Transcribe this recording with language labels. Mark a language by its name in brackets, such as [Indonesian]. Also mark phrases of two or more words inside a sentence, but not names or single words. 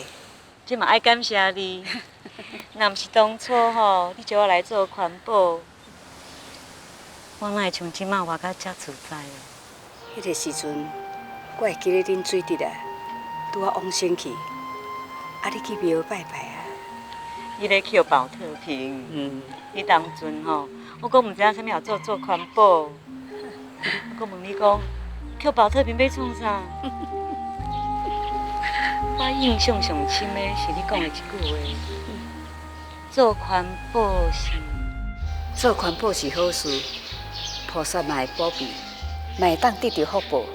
[Min Nan Chinese] 这嘛爱感谢你，若毋是当初吼，你叫我来做环保，我哪会像即马活到遮自在哦？迄个时阵，我会记得恁水直啊，拄啊往生去，啊你去庙拜拜啊。伊咧捡宝特瓶，迄当阵吼，我讲毋知影啥物也做环保，我问你讲，捡宝特瓶要创啥？我印象上深的是你讲的一句话，做环保是好事，菩萨嘛会保庇，嘛会当得到福报。